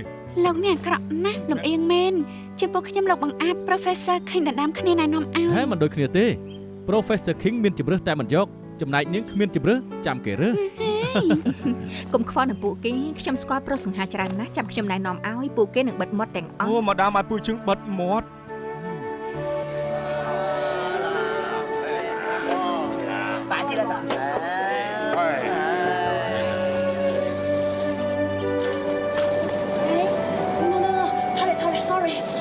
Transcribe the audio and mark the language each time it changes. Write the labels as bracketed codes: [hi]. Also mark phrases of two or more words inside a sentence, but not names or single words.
[km] លោកនេះអាក្រក់ណាស់លំអៀងមែនចំពោះខ្ញុំលោកបង្អាប់ Professor King ដណ្ដើមគ្នាណែនាំឲ្យ ហេមិនដូចគ្នាទេ Professor King មានជម្រើសតែមិនយកចំណែកនាងគ្មានជម្រើសចាំគេរើស កុំខ្វល់នឹងពួកគេខ្ញុំស្គាល់ប្រុសសង្ហាច្រើនណាស់ចាំខ្ញុំណែនាំឲ្យពួកគេនឹងបិទមាត់ទាំងអស់ អូម៉ាដាមឲ្យពួកជើងបិទមាត់ [yue] 快啲啦，站長。No,太嚟 ，sorry。